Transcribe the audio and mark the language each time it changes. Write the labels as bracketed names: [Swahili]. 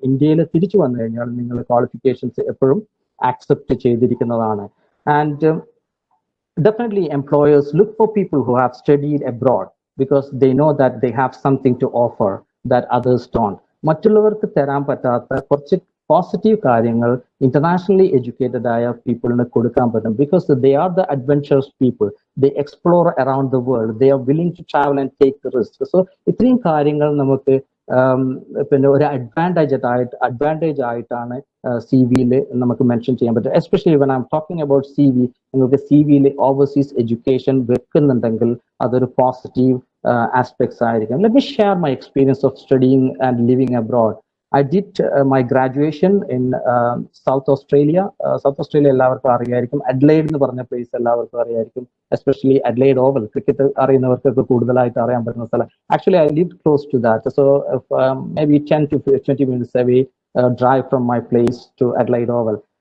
[Malayalam] ഇന്ത്യയിൽ തിരിച്ചു വന്നു കഴിഞ്ഞാൽ നിങ്ങളുടെ ക്വാളിഫിക്കേഷൻസ് എപ്പോഴും accept ചെയ്തിരിക്കുന്നതാണ്. [English] And definitely employers look for people who have studied abroad because they know that they have something to offer that others don't. [Malayalam] മറ്റുള്ളവർക്ക് തരാൻ പറ്റാത്ത കുറച്ച് പോസിറ്റീവ് കാര്യങ്ങൾ ഇന്റർനാഷണലി എഡ്യൂക്കേറ്റഡ് ആയ പീപ്പിളിന് കൊടുക്കാൻ പറ്റും. [English] Because they are the adventurous people, they explore around the world, they are willing to travel and take the risk. [Malayalam] So ഇത്രയും കാര്യങ്ങൾ നമുക്ക് പിന്നെ ഒരു അഡ്വാൻറ്റേജ് ആയിട്ടാണ് CV-യിൽ നമുക്ക് മെൻഷൻ ചെയ്യാൻ പറ്റും. [English] especially when I'm talking about CV, [Malayalam] നിങ്ങൾക്ക് CV-യിൽ ഓവർസീസ് എഡ്യൂക്കേഷൻ വെക്കുന്നുണ്ടെങ്കിൽ അതൊരു പോസിറ്റീവ് aspects ആയിരിക്കും. [English] Let me share my experience of studying and living abroad. I did my graduation in South Australia. [Malayalam] South Australia എല്ലാവർക്കും അറിയായിരിക്കും. Adelaide എന്ന് പറഞ്ഞ place എല്ലാവർക്കും അറിയായിരിക്കും. Especially Adelaide oval, cricket അറിയുന്നവർക്കൊക്കെ കൂടുതലായിട്ട് അറിയാൻ പറ്റുന്ന സ്ഥലം. [English] Actually, I lived close to that. So maybe 10 to 20 minutes away drive from my place to Adelaide Oval.